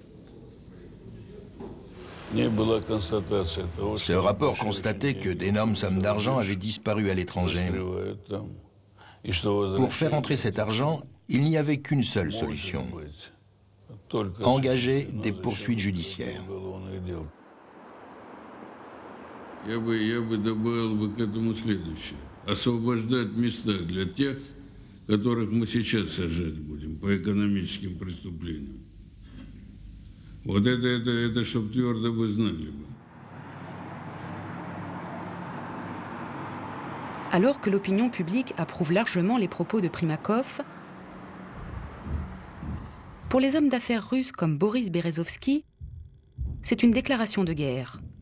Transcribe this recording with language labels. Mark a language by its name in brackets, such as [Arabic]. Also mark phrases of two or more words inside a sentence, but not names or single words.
[French] Ce rapport constatait que d'énormes sommes d'argent avaient disparu à l'étranger. Pour faire entrer cet argent, il n'y avait qu'une seule solution: engager des poursuites judiciaires. [Russian] Я бы добавил к этому следующее. Освобождать места для тех, которых мы сейчас сажать будем по экономическим преступлениям. Вот это чтоб твердо вы знали. [French] Alors que l'opinion publique approuve largement les propos de Primakov, pour les hommes d'affaires russes comme Boris Berezovsky, c'est une déclaration de guerre.